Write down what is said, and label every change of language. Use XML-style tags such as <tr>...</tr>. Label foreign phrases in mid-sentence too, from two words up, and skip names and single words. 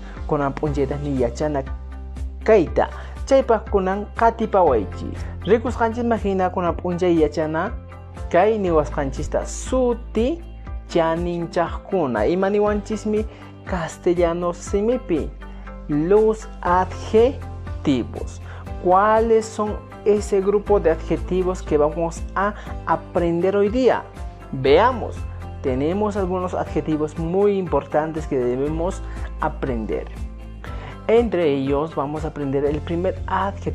<qu>Kunan p'unchaytaqmi yachana kayta. Chaypaq kunan qatipawaychis. Rikusqanchis hina kunan p'unchay yachana kay niwasqanchista suti chaninchaqkuna. Imaniwanchismi castellano simipi.</qu> <es>Los adjetivos. ¿Cuáles son ese grupo de adjetivos que vamos a aprender hoy día? Veamos. Tenemos algunos adjetivos muy importantes que debemos aprender. Entre ellos vamos a aprender el primer adjetivo.</es>